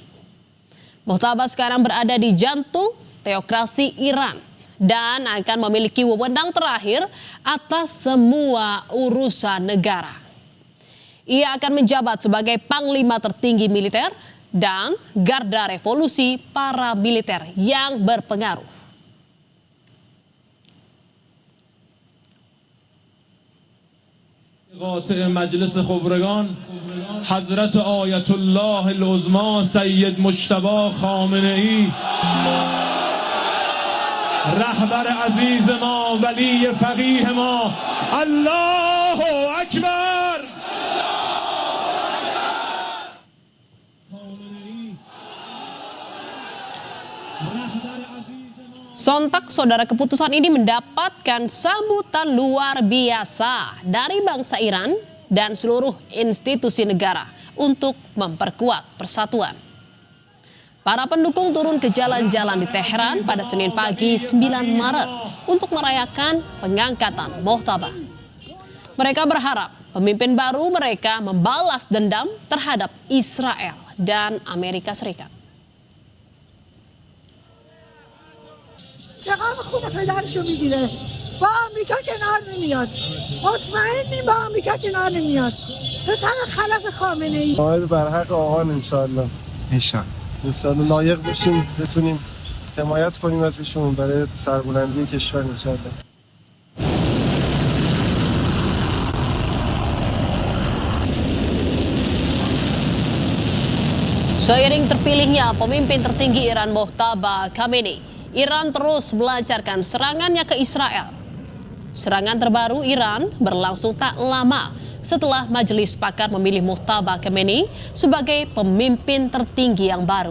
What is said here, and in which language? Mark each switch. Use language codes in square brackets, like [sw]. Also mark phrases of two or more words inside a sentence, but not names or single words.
[id] Mojtaba sekarang berada di jantung teokrasi Iran dan akan memiliki wewenang terakhir atas semua urusan negara. Ia akan menjabat sebagai panglima tertinggi militer dan garda revolusi para militer yang berpengaruh. [fa] قاطع مجلس خبرگان حضرت آیت الله العظما سید مجتبی خامنه‌ای رهبر عزیز ما ولی فقیه ما [ar] الله اکبر. [id] Sontak saudara, keputusan ini mendapatkan sambutan luar biasa dari bangsa Iran dan seluruh institusi negara untuk memperkuat persatuan. Para pendukung turun ke jalan-jalan di Teheran pada Senin pagi 9 Maret untuk merayakan pengangkatan Mojtaba. Mereka berharap pemimpin baru mereka membalas dendam terhadap Israel dan Amerika Serikat. [fa] چقدر خون پدرشو میگیره با آمریکا کنار نمیاد مطمئنیم با آمریکا کنار نمیاد پسر خلف خامنه‌ای قائد بر حق آقان [ar] انشالله انشالله [fa] لایق بشیم بتونیم حمایت کنیم ازشون برای سربلندی کشور [ar] انشالله. [id] Seiring terpilihnya pemimpin tertinggi Iran Mojtaba Khamenei, Iran terus melancarkan serangannya ke Israel. Serangan terbaru Iran berlangsung tak lama setelah Majelis sepakat memilih Mojtaba Khamenei sebagai pemimpin tertinggi yang baru.